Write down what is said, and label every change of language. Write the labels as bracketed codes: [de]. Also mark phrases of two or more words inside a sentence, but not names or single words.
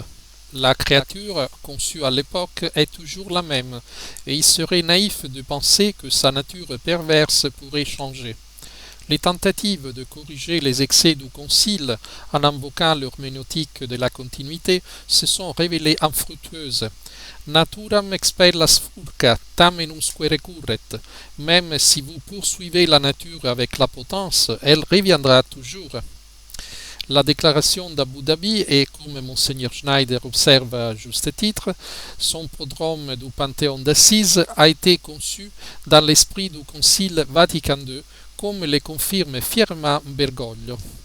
[fr] La créature conçue à l'époque est toujours la même, et il serait naïf de penser que sa nature perverse pourrait changer. Les tentatives de corriger les excès du Concile en invoquant l'herméneutique de la continuité se sont révélées infructueuses. [la] Naturam expellas furca, tam enumque recurret. [fr] Même si vous poursuivez la nature avec la potence, elle reviendra toujours. La déclaration d'Abu Dhabi est, comme Monseigneur Schneider observe à juste titre, son prodrome du Panthéon d'Assise a été conçu dans l'esprit du Concile Vatican II, comme le confirme fièrement Bergoglio.